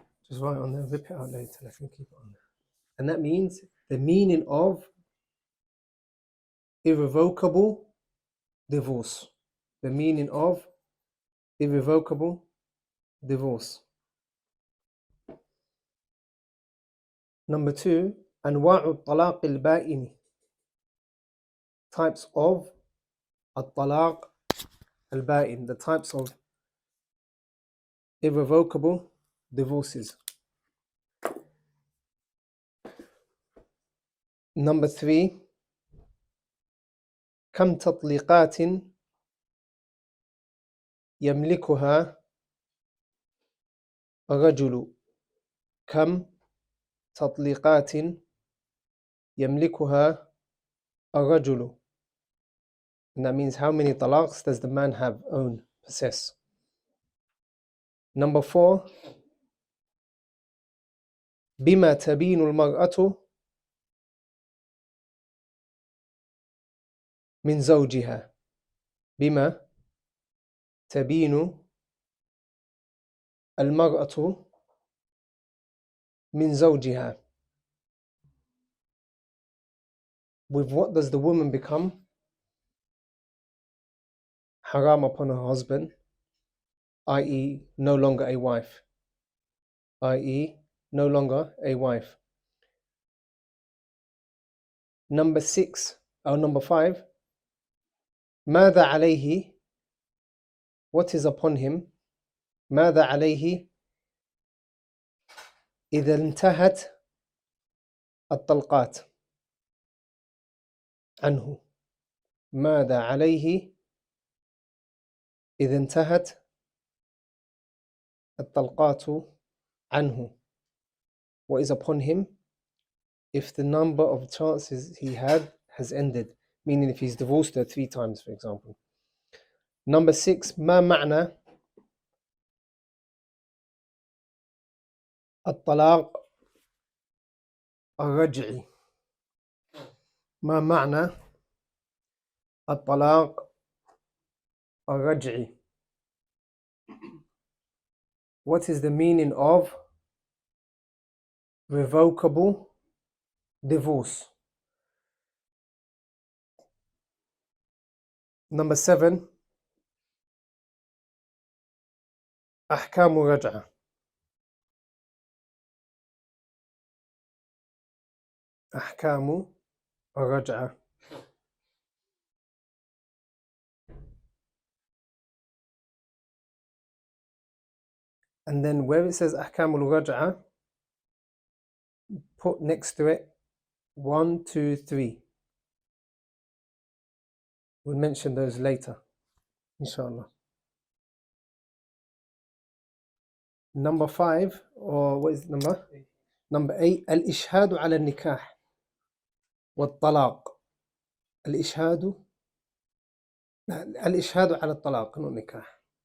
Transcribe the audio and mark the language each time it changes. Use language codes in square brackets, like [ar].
[en] Just write on there, rip it out later. I can keep it on there. And that means the meaning of irrevocable divorce. The meaning of irrevocable divorce. Number 2, [ar] أنواع الطلاق البائن. [en] Types of الطلاق البائن. The types of irrevocable divorces. Number 3, [ar] كم تطليقات يملكها الرجل. كم تطليقات يملكها الرجل. [en] And that means how many talaqs does the man have, own, possess. Number 4, [ar] بما تبين المرأة من زوجها. بما تبين المرأة من زوجها. [en] With what does the woman become haram upon her husband, i.e. no longer a wife. i.e. no longer a wife. Number 5, [ar] ماذا عليه, [en] what is upon him, [ar] ماذا عليه إذا انتهت الطلقات عنه. ماذا عليه إذا انتهت الطلقات عنه. [en] What is upon him if the number of chances he had has ended, meaning if he's divorced her 3 times, for example. Number 6, [ar] ما معنى الطلاق الرجعي. ما معنى الطلاق الرجعي. [en] What is the meaning of revocable divorce? Number 7, [ar] أحكام الرجعة. أحكام الرجعة. [en] And then where it says [ar] أحكام الرجعة, [en] put next to it 1, 2, 3. We'll mention those later, inshallah. Number 5, or what is number? Number 8, [ar] الإشهاد على النكاح والطلاق. الإشهاد على الطلاق [en] not [ar] النكاح.